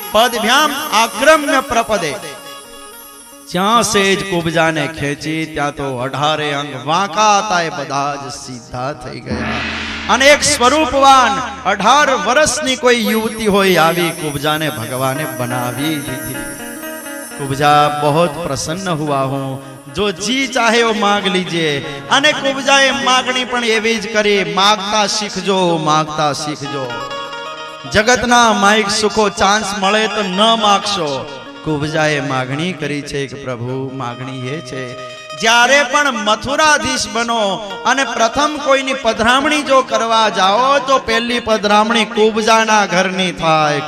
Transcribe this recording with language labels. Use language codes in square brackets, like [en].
[gu] પદભ્યામ આક્રમ્ય પ્રપદે, જ્યાં સેજ કુબજાને ખેંચી ત્યાં તો 18 અંગ વાંકા હતા એ બધા જ સીધા થઈ ગયા. અને એક સ્વરૂપવાન 18 વર્ષની કોઈ યુવતી હોય આવી કુબજાને ભગવાને બનાવી દીધી. [hi] કુબજા बहुत प्रसन्न हुआ हूं, जो जी चाहे वो मांग लीजिए. [gu] અને કુબજાએ માગણી પણ એવી જ કરી, માગતા શીખજો, માગતા શીખજો. જગતના માઇક સુખો ચાન્સ મળે તો ન માગશો. કુબજાએ માગણી કરી છે કે પ્રભુ માગણી એ છે, જ્યારે પણ મથુરાધીશ બનો અને પ્રથમ કોઈની પધરામણી જો કરવા જાઓ તો પહેલી પધરામણી કુબજાના ઘરની થાય.